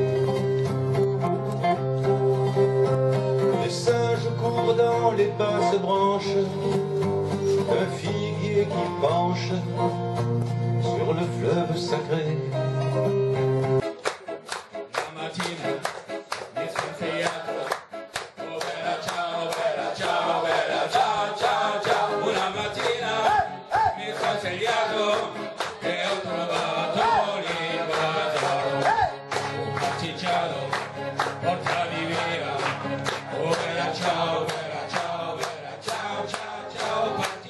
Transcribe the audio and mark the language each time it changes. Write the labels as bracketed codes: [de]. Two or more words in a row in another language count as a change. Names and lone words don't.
[fr] Les singes courent dans les basses branches d'un figuier qui penche sur le fleuve sacré. [it] La mattina mi sono svegliato, oh bella ciao, bella ciao, ciao, ciao. Una mattina mi sono svegliato e ho trovato l'invasore. Un partigiano, portami via, oh bella ciao, ciao, ciao, ciao, ciao.